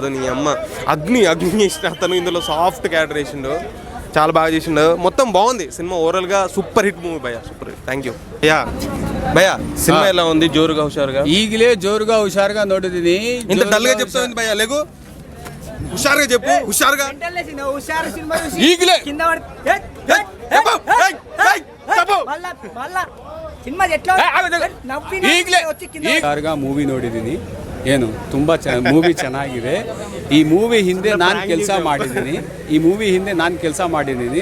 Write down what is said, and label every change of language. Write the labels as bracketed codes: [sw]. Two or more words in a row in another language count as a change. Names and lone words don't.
[te] నీ అమ్మ అగ్ని చేసిన అతను ఇందులో [en] soft character [te] చేసిండు, చాలా బాగా చేసిండు. మొత్తం బాగుంది సినిమా. ఓవరాల్గా [en] super hit movie [te] భయ్యా, [en] super hit. thank you [te] భయ్యా. సినిమా ఎలా ఉంది? జోరుగా హుషారుగా ఈగిలే జోరుగా హుషారుగా నోటిది. ఇంత డల్గా చెప్తావు భయ్యా? లేకు హుషారుగా చెప్పు, హుషారుగా. [kn] ಮೂವಿ ನೋಡಿದ್ದೀನಿ. ಏನು ತುಂಬ ಮೂವಿ ಚೆನ್ನಾಗಿದೆ. ಈ ಮೂವಿ ಹಿಂದೆ ನಾನು ಕೆಲಸ ಮಾಡಿದ್ದೀನಿ.